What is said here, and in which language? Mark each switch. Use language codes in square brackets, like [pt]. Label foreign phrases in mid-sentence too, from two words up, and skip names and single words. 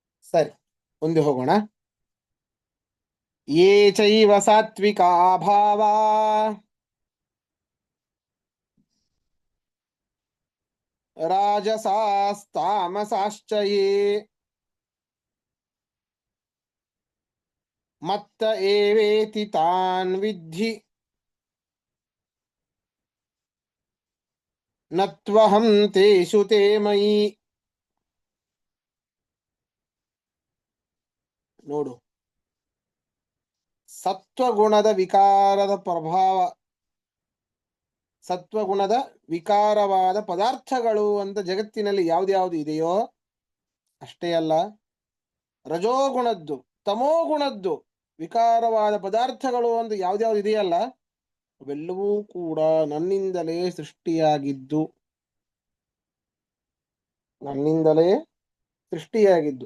[kn] ಸರಿ, ಮುಂದೆ ಹೋಗೋಣ. [sa] ಯೇ ಚೈವ ಸಾತ್ವಿಕಾ ಭಾವಾ ರಾಜಸಾಸ್ತಾಮಸಾಶ್ಚ ಯೇ ಮತ್ತ ಏವೇತಿ ತಾನ್ ವಿದ್ಧಿ ನತ್ವಹಂ ತೇಷು ತೇ ಮಯಿ. [kn] ನೋಡು, ಸತ್ವಗುಣದ ವಿಕಾರದ ಪ್ರಭಾವ, ಸತ್ವಗುಣದ ವಿಕಾರವಾದ ಪದಾರ್ಥಗಳು ಅಂತ ಜಗತ್ತಿನಲ್ಲಿ ಯಾವ್ದ್ಯಾವ್ದು ಇದೆಯೋ ಅಷ್ಟೇ ಅಲ್ಲ, ರಜೋಗುಣದ್ದು ತಮೋಗುಣದ್ದು ವಿಕಾರವಾದ ಪದಾರ್ಥಗಳು ಅಂತ ಯಾವ್ದ್ಯಾವ್ದು ಇದೆಯಲ್ಲ ಅವೆಲ್ಲವೂ ಕೂಡ ನನ್ನಿಂದಲೇ ಸೃಷ್ಟಿಯಾಗಿದ್ದು, ನನ್ನಿಂದಲೇ ಸೃಷ್ಟಿಯಾಗಿದ್ದು.